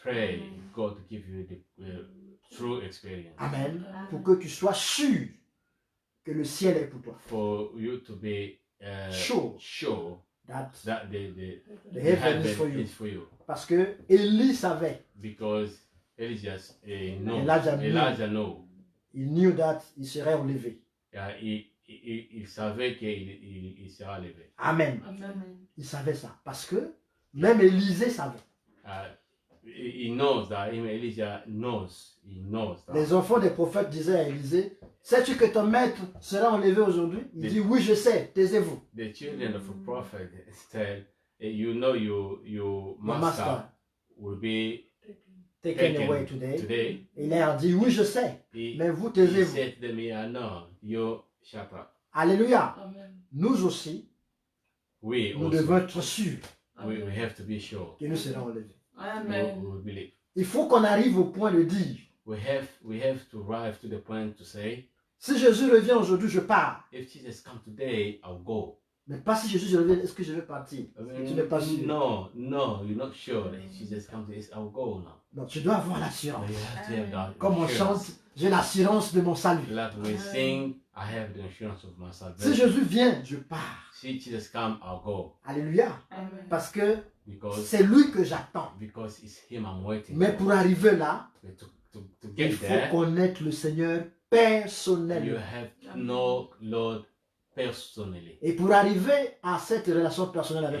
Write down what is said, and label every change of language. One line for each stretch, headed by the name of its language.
English: Pray God to give you the true experience. Amen.
French: Pour que tu sois sûr que le ciel est pour toi.
English: For you to be sure That that the heaven is for you. is for you.
French: Parce que Élie savait.
English: Because Elijah Elijah know. He knew that
French: il serait enlevé. Il savait qu'il sera levé. Amen. Amen. Il savait ça. Parce que même Élisée savait.
English: He knows that. Even Elijah knows. He knows that.
French: Les enfants des prophètes disaient à Élisée, sais-tu que ton maître sera enlevé aujourd'hui? Il dit, oui, je sais, taisez-vous.
English: The children of a prophet said, you know your master will be Taken away today. today.
French: Et il leur dit, oui, je sais,
English: He,
French: mais vous
English: he
French: taisez-vous.
English: said to me, no, you shut up.
French: Alléluia.
English: Amen.
French: Nous aussi,
English: We
French: nous
English: also,
French: devons être sûrs
English: we have to be sure.
French: que nous serons enlevés. Amen.
English: We believe.
French: Il faut qu'on arrive au point de dire,
English: We have to arrive to the point to say,
French: si Jésus revient aujourd'hui, je pars.
English: if Jesus comes today, I'll go.
French: Mais pas si Jésus revient, est-ce que je vais partir? Tu n'es pas sûr.
English: No, you're not sure that if Jesus comes today, I'll go now.
French: Non, tu dois avoir
English: But
French: l'assurance.
English: you have to have that
French: Comme on
English: assurance.
French: chante, j'ai l'assurance de mon salut.
English: Like we sing, I have the assurance of my
French: Si
English: salvation.
French: Jésus vient, je pars.
English: See Jesus come, I'll go.
French: Alléluia.
English: Amen.
French: Parce que
English: Because
French: c'est lui que j'attends.
English: it's him I'm waiting
French: Mais
English: for.
French: pour arriver là,
English: But to
French: il
English: get
French: faut
English: there,
French: connaître le Seigneur
English: you
French: personnellement.
English: have to know Lord personally.
French: Et pour arriver à cette relation personnelle avec